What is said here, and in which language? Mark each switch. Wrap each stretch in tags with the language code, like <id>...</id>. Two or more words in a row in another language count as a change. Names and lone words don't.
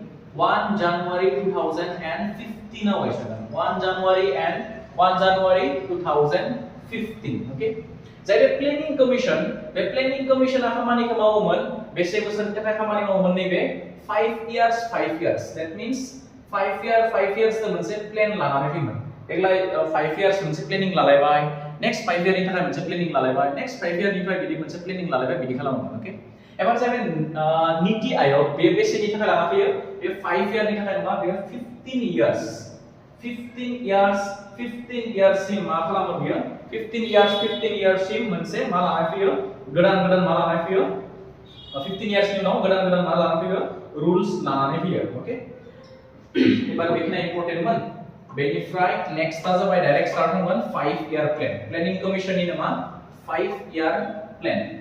<brx>2015 आव गायसनदों 1 जानुवारि 2015 ओके जाय बे प्लेनिंग कमिशना खामानिखौ मावोमोन बेसे बोसोरनि थाखाय खामानि मावोमोन नैबे 5 years</brx> <en>that means</en> <brx>5 years द मोनसे प्लेन लानानै फैयोमोन देग्लाय 5 years मोनसे प्लेनिंग लालायबाय</brx> <en>next 5 year</en> <brx>थाखाय मोनसे प्लेनिंग लालायबाय</brx> <en>next 5 year</en> <brx>बिदि मोनसे प्लेनिंग लालायबाय बिदि खालामोमोन ओके एबार जाबाय नीति आयोग बे बेसेनि थाखाय लाना फैयो बे 5 year नि थाखाय नङा बे 15 years सिम मा खालामो बियो 15 years सिम मोनसे मा लाना फैयो गोदान मा लाना फैयो 15 years नि उनाव गोदान मा लाना फैयो रुल्स लानानै फैयो ओके एबार बेखिना इम्पोर्टेन्टमोन बेनिफ्राय नेक्स्टआ जाबाय</brx> <en>direct start</en> <brx>होगोन</brx> <en>5 year plan planning commission</en> <brx>नामा</brx> <en>5 year plan</en>